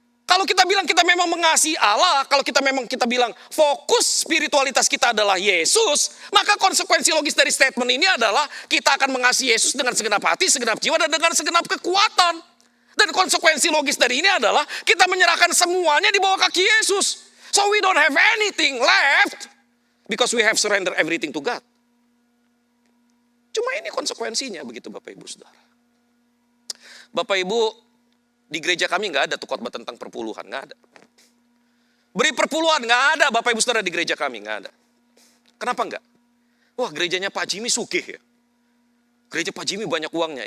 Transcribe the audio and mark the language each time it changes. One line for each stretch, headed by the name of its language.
Indonesian: Kalau kita bilang kita memang mengasihi Allah, kalau kita bilang fokus spiritualitas kita adalah Yesus, maka konsekuensi logis dari statement ini adalah kita akan mengasihi Yesus dengan segenap hati, segenap jiwa, dan dengan segenap kekuatan. Dan konsekuensi logis dari ini adalah kita menyerahkan semuanya di bawah kaki Yesus.
English: So we don't have anything left because we have surrendered everything to God.
Indonesian: Cuma ini konsekuensinya begitu Bapak Ibu Saudara. Bapak Ibu, di gereja kami nggak ada tuh khotbah tentang perpuluhan, nggak ada. Beri perpuluhan nggak ada Bapak Ibu Saudara di gereja kami, nggak ada. Kenapa nggak? Wah gerejanya Pak Jimmy sugih ya. Gereja Pak Jimmy banyak uangnya.